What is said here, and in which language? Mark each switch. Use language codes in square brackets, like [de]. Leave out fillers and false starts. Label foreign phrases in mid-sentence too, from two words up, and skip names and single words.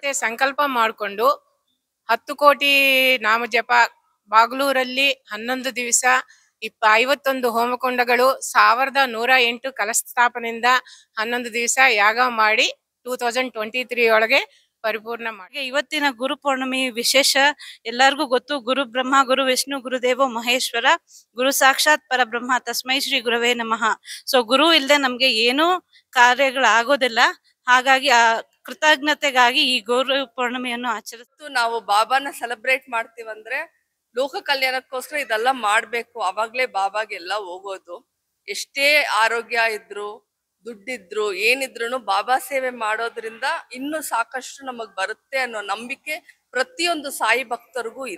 [kn] ಸಂಕಲ್ಪ ಮಾಡಿಕೊಂಡು 10 ಕೋಟಿ ನಾಮ ಜಪ, ಬಾಗಲೂರಲ್ಲಿ 11 ದಿವಸ 51 ಹೋಮಕುಂಡಗಳು, 1108 ಕಲಶ ಸ್ಥಾಪನೆಯಿಂದ 11 ದಿವಸ ಯಾಗ ಮಾಡಿ 2023 ಒಳಗೆ ಪರಿಪೂರ್ಣ ಮಾಡಿ. ಇವತ್ತಿನ ಗುರು ಪೌರ್ಣಮಿ ವಿಶೇಷ ಎಲ್ಲರಿಗೂ ಗೊತ್ತು. [sa] ಗುರು ಬ್ರಹ್ಮ ಗುರು ವಿಷ್ಣು ಗುರುದೇವೋ ಮಹೇಶ್ವರ, ಗುರು ಸಾಕ್ಷಾತ್ ಪರಬ್ರಹ್ಮ, ತಸ್ಮೈ ಶ್ರೀ ಗುರವೇ ನಮಃ. [kn] ಸೊ ಗುರು ಇಲ್ಲದೆ ನಮ್ಗೆ ಏನೂ ಕಾರ್ಯಗಳಾಗೋದಿಲ್ಲ. ಹಾಗಾಗಿ ಆ ಕೃತಜ್ಞತೆಗಾಗಿ ಈ ಗುರು ಪೌರ್ಣಮಿಯನ್ನು ಆಚರಿಸ್ತು. ನಾವು ಬಾಬಾನ ಸೆಲೆಬ್ರೇಟ್ ಮಾಡ್ತೀವಂದ್ರೆ ಲೋಕ ಕಲ್ಯಾಣಕ್ಕೋಸ್ಕರ ಇದೆಲ್ಲ ಮಾಡ್ಬೇಕು. ಅವಾಗ್ಲೇ ಬಾಬಾಗೆಲ್ಲ ಹೋಗೋದು. ಎಷ್ಟೇ ಆರೋಗ್ಯ ಇದ್ರು, ದುಡ್ಡಿದ್ರು, ಏನಿದ್ರು ಬಾಬಾ ಸೇವೆ ಮಾಡೋದ್ರಿಂದ ಇನ್ನೂ ಸಾಕಷ್ಟು ನಮಗ್ ಬರುತ್ತೆ ಅನ್ನೋ ನಂಬಿಕೆ ಪ್ರತಿಯೊಂದು ಸಾಯಿ ಭಕ್ತರಿಗೂ ಇದೆ.